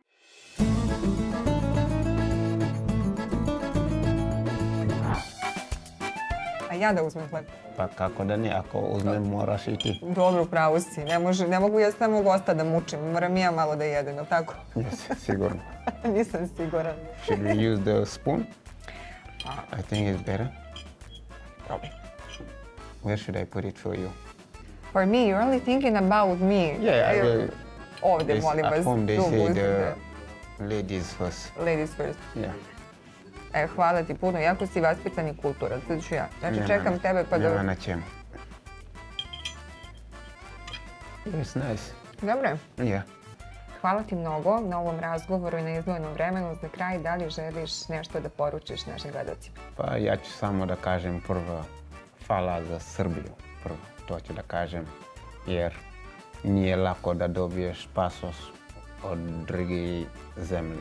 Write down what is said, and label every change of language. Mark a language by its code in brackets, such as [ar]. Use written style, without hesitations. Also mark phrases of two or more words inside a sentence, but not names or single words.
[sr] A ja da uzmem hleb. Pa kako da ne, ako uzmem moraš i ti. Dobro, pravo si. Ne mogu ja samo gosta da mučim. Moram i ja malo da jedem, jel tako? Yes, sigurno. Nisam siguran. [en] Should we use the spoon? I think it's better. [sr] Probaj. [en] Where should I put it for you? For me, you're only thinking about me. Yeah, I will. [sr] Ovde, molim vas. [en] At home they [sr] tu [en] say [sr] uzmite. [en] the ladies first. Ladies first. Yeah. [sr] Hvala ti puno, jako si vaspitan i kulturan. Sad ću ja. Znači, čekam tebe pa Nema da... na čemu. [en] It's nice. [sr] Dobro je. [en] Yeah. [sr] Hvala ti mnogo na ovom razgovoru i na izdvojenom vremenu. Za kraj, da li želiš nešto da poručiš našim gledalcima? Pa ja ću samo da kažem prvo hvala za Srbiju. Prvo, to ću da kažem. Jer nije lako da dobiješ pasoš od druge zemlje.